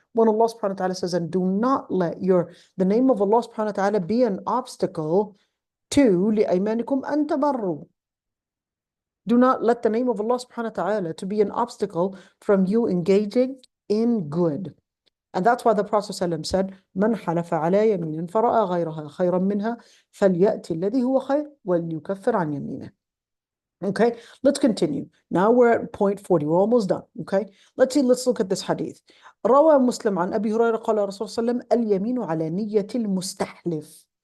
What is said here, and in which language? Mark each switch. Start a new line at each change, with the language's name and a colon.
English: When Allah subhanahu wa ta'ala says, and do not let the name of Allah subhanahu wa ta'ala be an obstacle to
Arabic: لِأَيْمَانِكُمْ أَن تَبَرُّوا.
English: Do not let the name of Allah subhanahu wa ta'ala to be an obstacle from you engaging in good. And that's why the Prophet ﷺ said,
Arabic: مَنْ حَلَفَ عَلَى يَمِينٍ فَرَأَى غَيْرَهَا خَيْرًا مِنْهَا فَلْيَأْتِ الَّذِي هُوَ خَيْرٌ وَلْيُكَفِّرْ عَنْ يَمِينِهِ.
English: Okay, let's continue. Now we're at point 40. We're almost done. Okay, let's look at this hadith.
Arabic: روى مسلم عن أبي هريرة قال رسول الله صلى الله عليه وسلم اليمين على نية المستحلف.